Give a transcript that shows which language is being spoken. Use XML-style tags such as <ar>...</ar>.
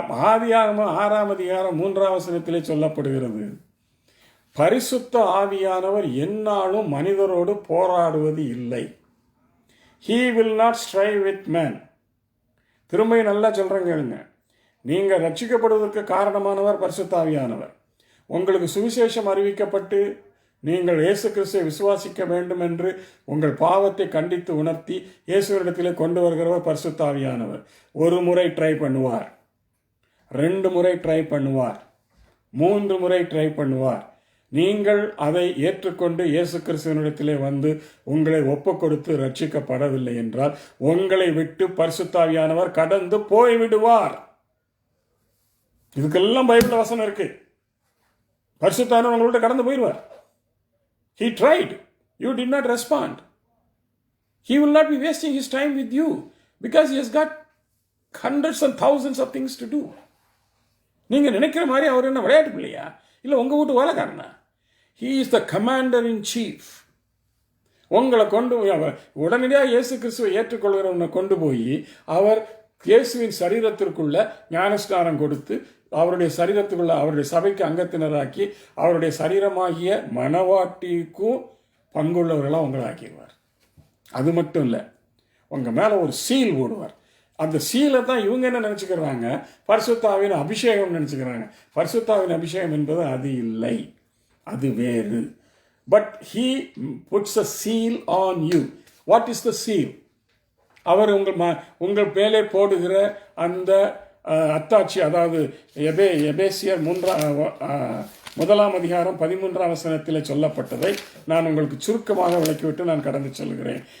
<ta>ஆதியாகமம் 6ஆம் அதிகாரம் 3ஆம் வசனத்திலே சொல்லப்படுகிறது, பரிசுத்த ஆவியானவர் எந்நாளும் மனிதரோடு போராடுவது இல்லை.</ta> <en>He will not strive with man.</en> <ta>திரும்ப நல்லா சொல்றேங்க. நீங்க ரட்சிக்கப்படுவதற்கு காரணமானவர் பரிசுத்த ஆவியானவர். உங்களுக்கு சுவிசேஷம் அறிவிக்கப்பட்டு நீங்கள் இயேசு கிறிஸ்துவை விசுவாசிக்க வேண்டும் என்று உங்கள் பாவத்தை கண்டித்து உணர்த்தி இயேசுவிடத்திலே கொண்டு வருகிறவர் பரிசுத்த ஆவியானவர். ஒரு முறை ட்ரை பண்ணுவார், 2 முறை ட்ரை பண்ணுவார், 3 முறை ட்ரை பண்ணுவார். நீங்கள் அதை ஏற்றுக்கொண்டு இயேசு கிறிஸ்துவினிடத்திலே வந்து உங்களை ஒப்பு கொடுத்து ரட்சிக்கப்படவில்லை என்றால் உங்களை விட்டு பரிசுத்த ஆவியானவர் கடந்து போய்விடுவார். இதுக்கெல்லாம் பைபிள் வசனம் இருக்கு. பரிசுத்த ஆவியானவர் உங்கள்கிட்ட கடந்து போயிடுவார்.</ta> <en>He tried. You did not respond. He will not be wasting his time with you because he has got hundreds and thousands of things to do.</en> <ta>நீங்க நினைக்கிற மாதிரி அவர் என்ன விளையாட்டு பிள்ளையா? இல்லை உங்க வீட்டு வேலைக்காரனா?</ta> <en>He is the commander in chief.</en> <ta>உங்களை கொண்டு உடனடியாக இயேசு கிறிஸ்துவை ஏற்றுக்கொள்கிறவனை கொண்டு போய் அவர் இயேசுவின் சரீரத்திற்குள்ள ஞானஸ்நானம் கொடுத்து அவருடைய சரீரத்துக்குள்ள அவருடைய சபைக்கு அங்கத்தினராக்கி அவருடைய சரீரமாகிய மனவாட்டிக்கும் பங்குள்ளவர்களாக உங்களை ஆக்கிடுவார். அது மட்டும் இல்லை, உங்கள் மேலே ஒரு சீல் போடுவார். அந்த சீலை தான் இவங்க என்ன நினச்சிக்கிறாங்க, பரிசுத்தாவின் அபிஷேகம் நினச்சிக்கிறாங்க. பரிசுத்தாவின் அபிஷேகம் என்பது அது இல்லை, அது வேறு.</ta> <en>But he puts a seal on you. What is the seal?</en> <ta>அவர் உங்கள் மேலே போடுகிற அந்த அத்தாட்சி, அதாவது எபேசியர் 1ஆம் அதிகாரம் 13ஆம் வசனத்தில் சொல்லப்பட்டதை நான் உங்களுக்கு சுருக்கமாக விளக்கிவிட்டு நான் கடந்து சொல்கிறேன்.</ta>